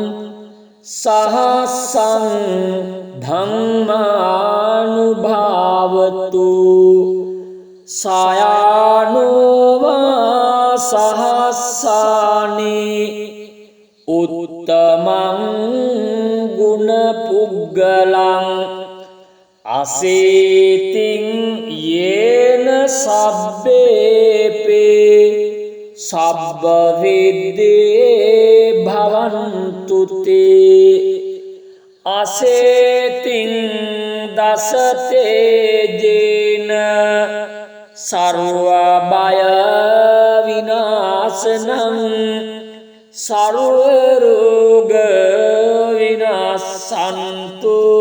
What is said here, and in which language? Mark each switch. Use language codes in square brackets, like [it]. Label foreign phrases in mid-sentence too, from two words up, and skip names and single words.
[pi] සහස්සං ධම්මානුභාවතු සයානෝවා සහස්සානි උත්තමං ගුණ පුග්ගලං අසීතින් යේන සබ්බේපේ සබ්බ විද්දේ භවන්තු තේ අසේතින් දසතේජේන සර්ව බය විනාශනං සර්ව රෝග විනාශන්තු